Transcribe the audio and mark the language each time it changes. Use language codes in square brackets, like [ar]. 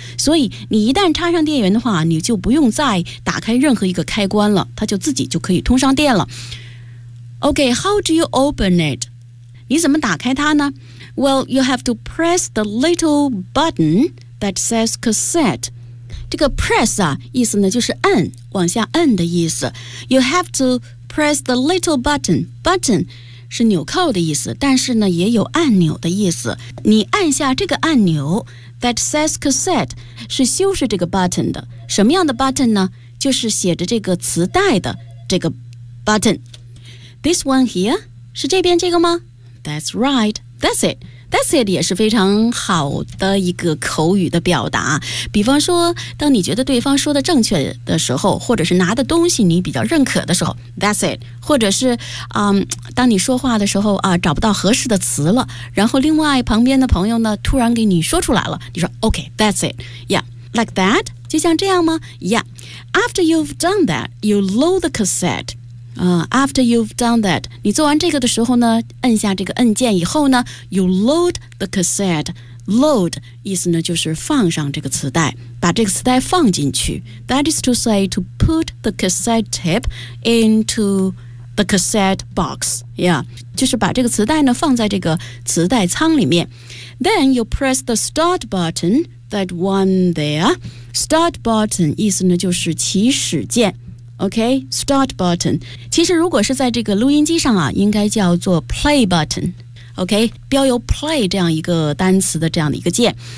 [zh] 所以你一旦插上电源的话，你就不用再打开任何一个开关了，它就自己就可以通上电了。 [en] Okay, how do you open it? [zh] 你怎么打开它呢？ [en] Well, you have to press the little button that says cassette. [zh] 这个 press 啊，意思呢就是按，往下按的意思。 [en] You have to press the little button. [zh] Button 是纽扣的意思，但是呢也有按钮的意思。你按下这个按钮 [en] that says cassette [zh] 是修饰这个 button 的。什么样的 button 呢？就是写着这个磁带的这个 button。 [en] This one here? [zh] 是这边这个吗？ [en] That's right. That's it. [zh] That's it 也是非常好的一个口语的表达。比方说当你觉得对方说的正确的时候，或者是拿的东西你比较认可的时候， [en] That's it. [zh] 或者是当你说话的时候找不到合适的词了，然后另外旁边的朋友呢突然给你说出来了，你说 [en] OK, that's it. Yeah, like that? [zh] 就像这样吗？ [en] Yeah. After you've done that, you load the cassette. After you've done that, [zh] 你做完这个的时候呢，按下这个按键以后呢， [en] you load the cassette. [zh] Load 意思呢就是放上这个磁带，把这个磁带放进去。 [en] That is to say to put the cassette tape into the cassette box. [zh] Yeah, 就是把这个磁带呢放在这个磁带仓里面。 [en] Then you press the start button, that one there. [zh] Start button 意思呢就是起始键。 [en] OK, start button. [zh] 其实如果是在这个录音机上啊，应该叫做 play button. OK, 标有 play 这样一个单词的这样的一个键。